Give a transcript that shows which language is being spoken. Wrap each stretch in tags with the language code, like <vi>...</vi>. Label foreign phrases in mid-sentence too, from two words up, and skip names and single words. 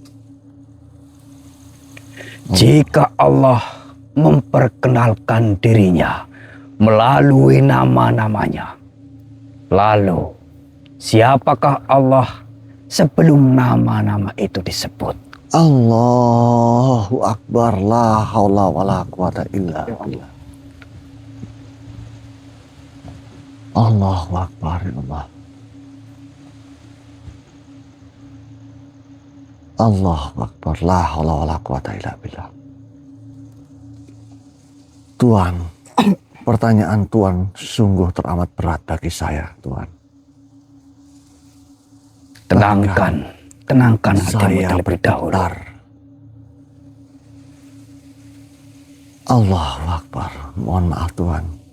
<id>Jika Allah memperkenalkan dirinya melalui nama-namanya, lalu siapakah Allah sebelum nama-nama itu disebut?</id> <ar>الله أكبر لا حول ولا قوة إلا بالله. الله أكبر يا الله. الله أكبر لا حول ولا قوة إلا بالله.</ar> <id>Tuhan, pertanyaan Tuhan sungguh teramat berat bagi saya, Tuhan. Tenangkan hatimu Saya terlebih dahulu. bergetar.</id> <ar>الله أكبر,</ar> <id>mohon maaf Tuhan.</id>